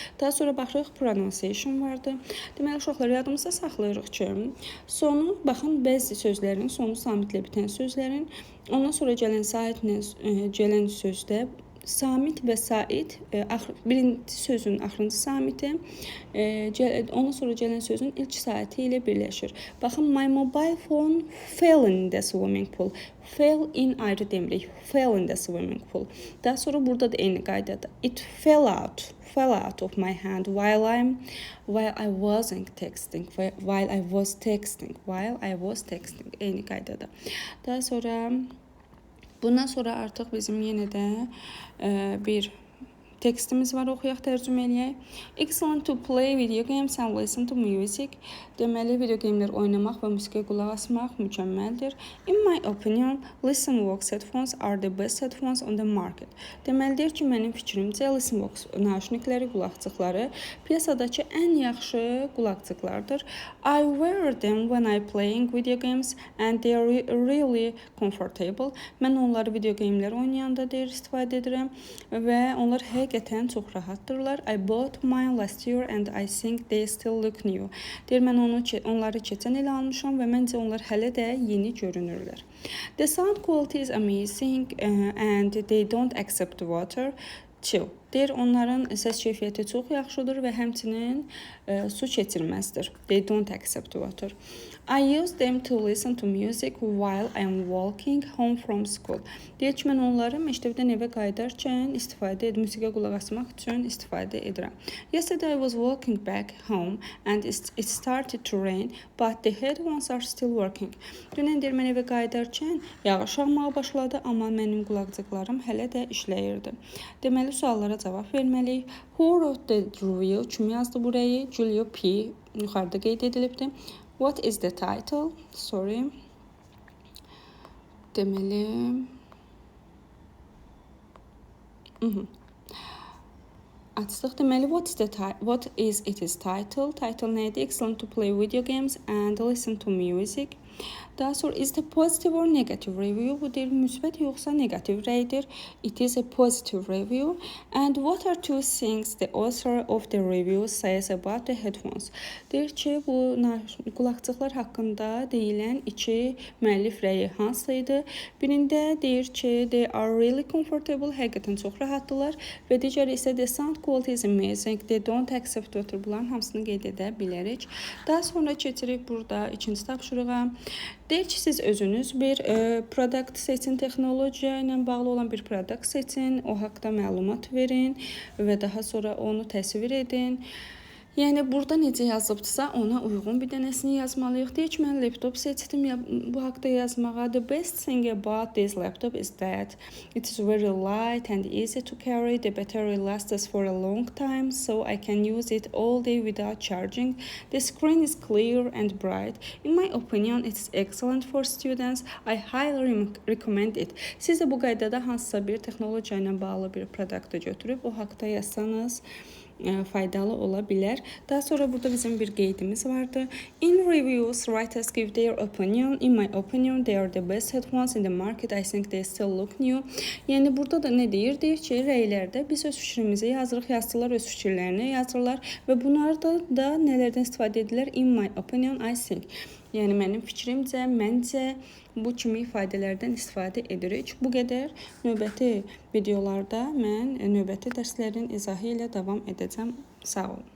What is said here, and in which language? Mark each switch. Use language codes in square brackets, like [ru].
[az] Daha sonra baxırıq, pronunciation vardı. Deməli, uşaqlar yadımızda saxlayırıq ki, sonu, baxın, bəzi sözlərin, sonu samitlə bitən sözlərin, ondan sonra gələn saitlə gələn sözdə samit və sait, birinci sözün axırıncı samiti, ondan sonra gələn sözün ilk saiti ilə birləşir. Baxın, [en] my mobile phone fell in the swimming pool. Fell in [az] ayrı demirik. [en] Fell in the swimming pool. [az] Daha sonra burada da eyni qaydadır. [en] It fell out of my hand while I wasn't texting. While I was texting. [az] Eyni qaydadır. Daha sonra bundan sonra artıq bizim yenə də bir tekstimiz var, oxuyaq, tərcümə eləyək. [en] Excellent to play video games and listen to music. [az] Deməli, video gamlər oynamaq və musiqiyə qulaq asmaq mükəmməldir. [en] In my opinion, Listenvox headphones are the best headphones on the market. [az] Deməli, deyir ki, mənim fikrimcə Listenvox naşnikləri, qulaqcıqları piyasadakı ən yaxşı qulaqcıqlardır. [en] I wear them when I playing video games and they are really comfortable. [az] Mən onları video gamlər oynayanda deyir, istifadə edirəm və onlar həqiqətən çox rahatdırlar. [en] I bought mine last year and I think they still look new. [az] Deyir, mən onları keçən il almışam və məncə onlar hələ də yeni görünürlər. [en] The sound quality is amazing and they don't accept water. Chill. [az] Deyir, onların səs keyfiyyəti çox yaxşıdır və həmçinin su keçirməzdir. [en] They don't accept water. I use them to listen to music while I'm walking home from school. [az] Deyir ki, mən onları məktəbdən evə qayıdarkən musiqiyə qulaq asmaq üçün istifadə edirəm. [en] Yesterday I was walking back home and it started to rain, but the headphones are still working. [az] Dünən deyir, mən evə qayıdarkən yağış yağmağa başladı, amma mənim qulaqcıqlarım hələ də işləyirdi. Deməli, suallara cavab verməliyik. [en] Who wrote the review? [az] Kim yazdı burayı? [en] Julio P. [az] Yuxarıda qeyd edilibdir. [en] What is the title? Sorry. [az] Deməli... Açdıq. [en] Deməli, what is its title? [az] Title neydi? [en] Excellent to play video games and listen to music. [az] Daha sonra [en] is the positive or negative review? [az] Bu deyir, müsbət yoxsa negativ rəydir. [en] It is a positive review. And what are two things the author of the review says about the headphones? [az] Deyir ki, bu qulaqcıqlar haqqında deyilən iki müəllif rəyi hansıydı? Birində deyir ki, [en] they are really comfortable, [az] həqiqətən çox rahatdılar və digəri isə [en] the sound quality is amazing, they don't accept water. [az] Bunların hamısını qeyd edə bilərik. Daha sonra keçirik burada ikinci tapşırığa. Deyir ki, siz özünüz bir product seçin, texnologiya ilə bağlı olan bir product seçin, o haqda məlumat verin və daha sonra onu təsvir edin. Yəni, burada necə yazıbdırsa, ona uyğun bir dənəsini yazmalıyıq. Deyək ki, mən laptop seçdim bu haqda yazmağa. [en] The best thing about this laptop is that it is very light and easy to carry. The battery lasts for a long time, so I can use it all day without charging. The screen is clear and bright. In my opinion, it is excellent for students. I highly recommend it. [az] Siz də bu qaydada hansısa bir texnologiya ilə bağlı bir produktı götürüb, o haqda yazsanız, faydalı ola bilər. Daha sonra burada bizim bir qeydimiz vardı. [en] In reviews, writers give their opinion. In my opinion, they are the best headphones in the market. I think they still look new. [az] Yəni, burada da nə deyir? Deyir ki, rəylərdə biz öz fikrimizi yazırıq, yazdılar öz fikirlərini yazırlar və bunlarda da nələrdən istifadə edirlər? [en] In my opinion, I think. [az] Yəni, mənim fikrimcə, məncə bu kimi ifadələrdən istifadə edirik. Bu qədər. Növbəti videolarda mən növbəti dərslərin izahı ilə davam edəcəm. Sağ olun.